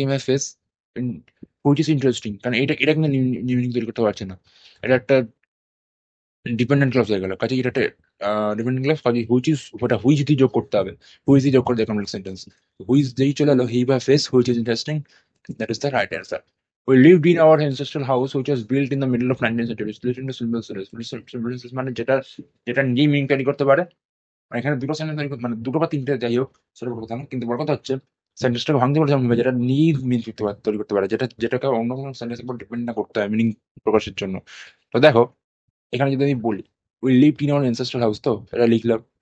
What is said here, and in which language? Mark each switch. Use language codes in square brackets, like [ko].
[bn] ইএমএফএস which is interesting, কারণ এটা কিন্তু মিনিং তৈরি করতে পারছে না। এটা একটা ডিপেন্ডেন্ট ক্লজ হয়ে গেল, কাজে এটা ডিপেন্ডেন্ট ক্লজ, কাজে হুইচ ইজ, ওটা হুইচ দিয়ে যোগ করতে হবে। হুইচ দিয়ে যোগ করে দেয় কমপ্লেক্স সেন্টেন্স। হুইচ যেই চলে এলো, হি বা face, which is interesting, that is the right answer. [en] We lived in our ancestral house, which was built in the middle of 19th century. Split into simple sentences. [bn] Simple sentences মানে যেটা যেটা নিয়ে meaning তৈরি করতে পারে। মানে এখানে দুটো সেন্টেন্স তৈরি করতে, মানে দুটো বা তিনটে, যাই হোক, সেটা বড় কথা না। কিন্তু বড় কথা হচ্ছে সেন্টেন্সটাকে ভাঙতে পারে, যেমন যেটা নিয়ে মিনিং তৈরি করতে পারে, যেটাকে অন্য কোনো সেন্টেন্সের উপর ডিপেন্ড না করতে হয় মিনিং প্রকাশের জন্য। তো দেখো, এখানে যদি আমি বলি we lived in our ancestral house, তো এটা লিখলাম।